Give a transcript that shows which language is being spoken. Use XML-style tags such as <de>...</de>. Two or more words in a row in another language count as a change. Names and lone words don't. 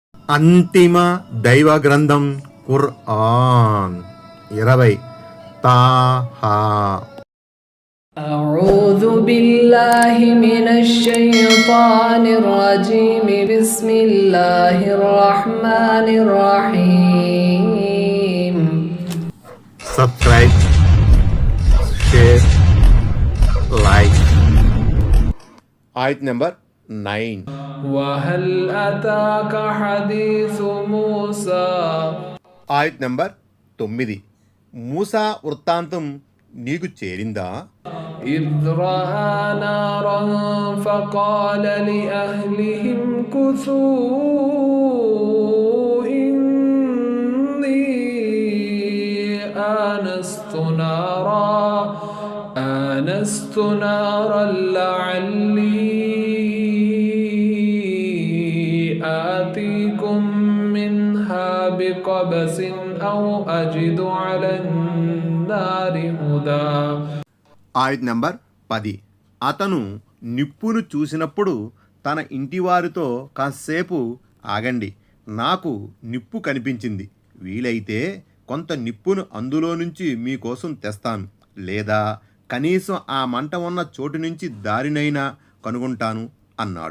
<te>అంతిమ దైవ గ్రంథం ఖుర్ఆన్ 20 తాహా.</te> <ar>أعوذ بالله من الشيطان الرجيم بسم الله الرحمن الرحيم.</ar> <en>Subscribe, share, like. Ayat number 9.</en> <ar>وهل أتاك حديث موسى.</ar> <te>ఆయత్ నంబర్ 9. మూసా వృత్తాంతం నీకు చేరిందా?</te> <ar>إذ رأى نارا فقال لأهلهم كثوا إني آنست نارا لعلي آتيكم منها بقبس أو أجد على النار هدى.</ar> <te>ఆయత్ నంబర్ 10. అతను నిప్పును చూసినప్పుడు తన ఇంటివారితో కాసేపు ఆగండి, నాకు నిప్పు కనిపించింది, వీలైతే కొంత నిప్పును అందులో నుంచి మీకోసం తెస్తాను, లేదా కనీసం ఆ మంట ఉన్న చోటు నుంచి దారినైనా కనుగొంటాను అన్నాడు.</te>